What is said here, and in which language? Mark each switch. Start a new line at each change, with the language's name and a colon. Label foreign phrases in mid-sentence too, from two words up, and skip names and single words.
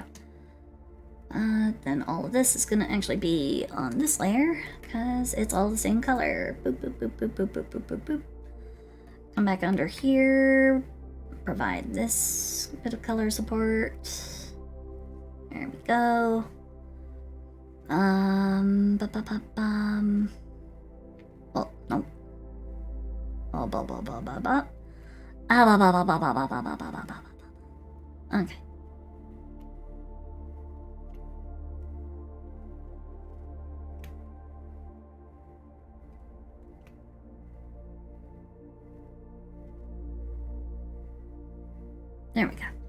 English: Then all of this is gonna actually be on this layer because it's all the same color. Boop, boop, boop, boop, boop, boop, boop, boop, boop. Come back under here. Provide this bit of color support. There we go. Oh, no. Oh, ba ba ba ba ba. Ah, ba ba ba ba ba ba ba ba ba ba ba. Okay. There we go.